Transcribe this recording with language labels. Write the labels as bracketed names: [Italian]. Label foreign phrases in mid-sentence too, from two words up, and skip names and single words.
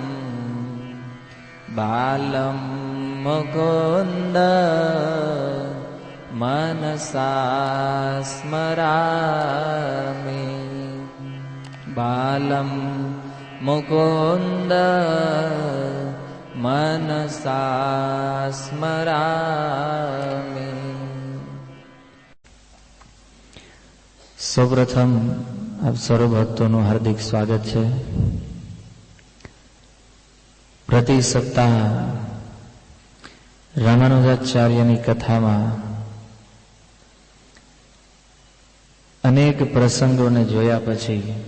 [Sanskrit] बालं मुकुन्द मनसा स्मरामि बालं मुकुन्द मनसा स्मरामि। [Gujarati] સૌપ્રથમ આપ સર્વ ભક્તોનું હાર્દિક સ્વાગત છે. પ્રતિ સપ્તાહ રામાનુજાચાર્યની કથામાં અનેક પ્રસંગોને જોયા પછી